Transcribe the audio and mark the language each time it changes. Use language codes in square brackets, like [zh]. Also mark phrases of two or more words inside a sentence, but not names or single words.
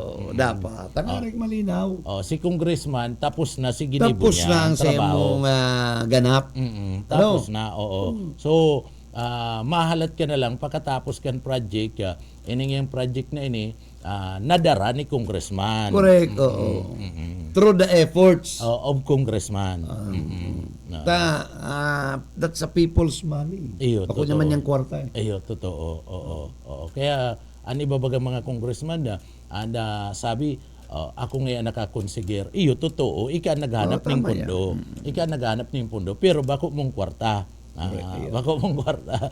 [bik] Dapat. Tangarig malinaw. Si congressman, tapos na si ginibo tapos niya. na ang sa imong ganap. Tapos na, So, mahalat ka na lang pagkatapos kan project, ining yung project na ini, nadara ni congressman. [en] Correct. Through the efforts of congressman. That's a people's money. [bik] Ako naman yung kwarta. Totoo. Kaya ani babagang mga congressman sabi ako ngayon nakakonsiger. Totoo, ika naghanap ng pundo. Ika naghanap ng pundo pero bako mong kwarta. Bako mong kwarta.